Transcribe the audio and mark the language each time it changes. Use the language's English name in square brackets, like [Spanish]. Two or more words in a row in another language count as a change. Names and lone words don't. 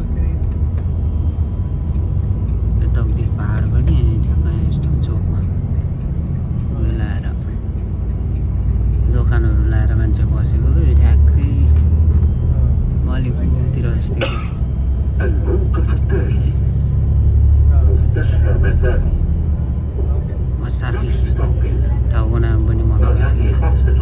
[Nepali] यताउति पाहाड पनि ठ्याक्कै यस्तो चोकमा उयो लाएर दोकानहरू लाएर मान्छे बसेको कि ठ्याक्कै मलेखुतिर जस्तै [Arabic] الموقف التالي مستشفى مسافي [Nepali] मसाफी [Arabic] ستوبيز [Nepali] ठाउँको नाम पनि मसाफी [Arabic] مزافي هوسبيتال